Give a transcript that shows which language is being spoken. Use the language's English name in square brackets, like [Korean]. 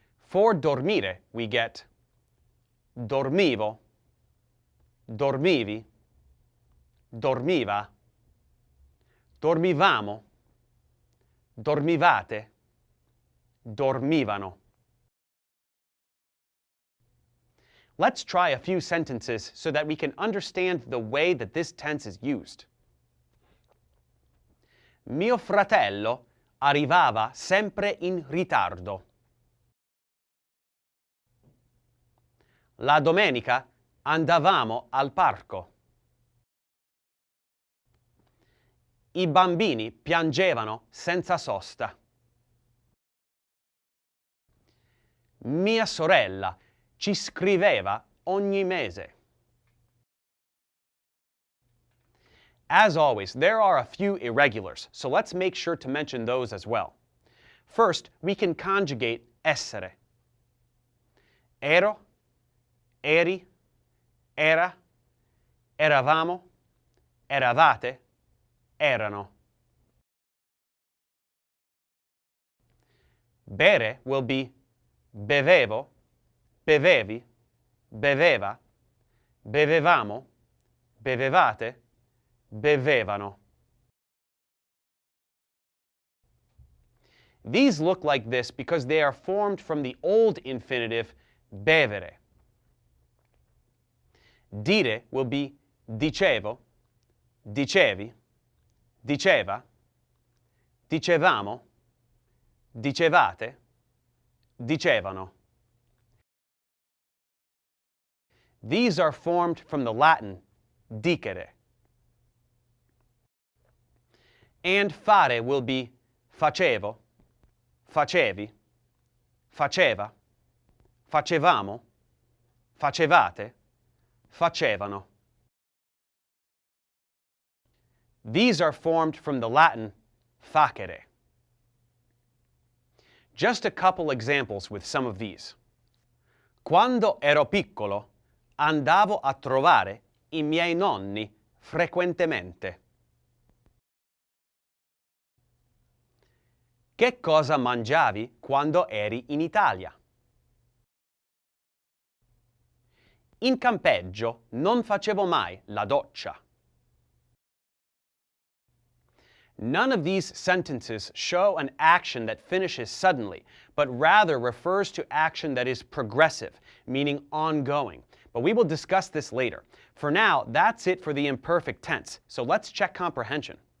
[English] For [Italian] dormire, [English] we get [Italian] dormivo, dormivi, dormiva, dormivamo, dormivate, dormivano. [English] Let's try a few sentences so that we can understand the way that this tense is used. [Italian] Mio fratello arrivava sempre in ritardo. La domenica andavamo al parco. I bambini piangevano senza sosta. Mia sorella ci scriveva ogni mese. [English] As always, there are a few irregulars, so let's make sure to mention those as well. First, we can conjugate essere. [Italian] Ero, eri, era, eravamo, eravate, erano. Bere [English] will be [Italian] bevevo, bevevi, beveva, bevevamo, bevevate, bevevano. [English] These look like this because they are formed from the old infinitive bevere. [Italian] Dire [English] will be [Italian] dicevo, dicevi, diceva, dicevamo, dicevate, dicevano. [English] These are formed from the Latin dicere. And [Italian] fare [English] will be [Italian] facevo, facevi, faceva, facevamo, facevate, facevano. [English] These are formed from the Latin facere. Just a couple examples with some of these. [Italian] Quando ero piccolo, andavo a trovare I miei nonni frequentemente. Che cosa mangiavi quando eri in Italia? In campeggio non facevo mai la doccia. [English] None of these sentences show an action that finishes suddenly, but rather refers to action that is progressive, meaning ongoing. But we will discuss this later. For now, that's it for the imperfect tense, so let's check comprehension.